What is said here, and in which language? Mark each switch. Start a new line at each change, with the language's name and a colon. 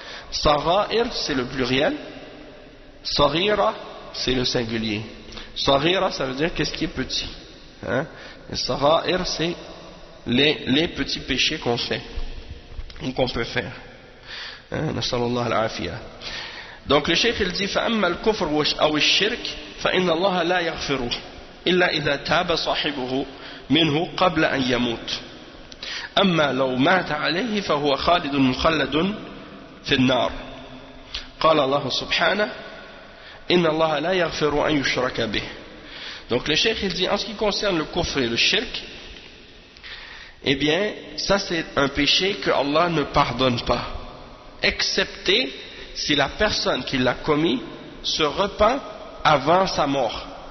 French: Sagha'ir, c'est le pluriel. Saghira, c'est le singulier. Saghira, ça veut dire qu'est-ce qui est petit. Et sagha'ir, c'est les petits péchés qu'on fait, ou qu'on peut faire.
Arabic: Nasallallahu al-afiyah.
French: Donc le cheikh il dit
Arabic: فأما الكفر أو الشرك فإن الله لا يغفره إلا إذا تاب صاحبه منه قبل أن يموت. أما لو مات عليه فهو خالد مخلد في النار. قال الله سبحانه إن الله لا يغفر أن يشرك به.
French: Donc le cheikh il dit en ce qui concerne le kufr et le shirk, eh bien ça c'est un péché que Allah ne pardonne pas, excepté si la personne qui l'a commis se repent avant sa mort.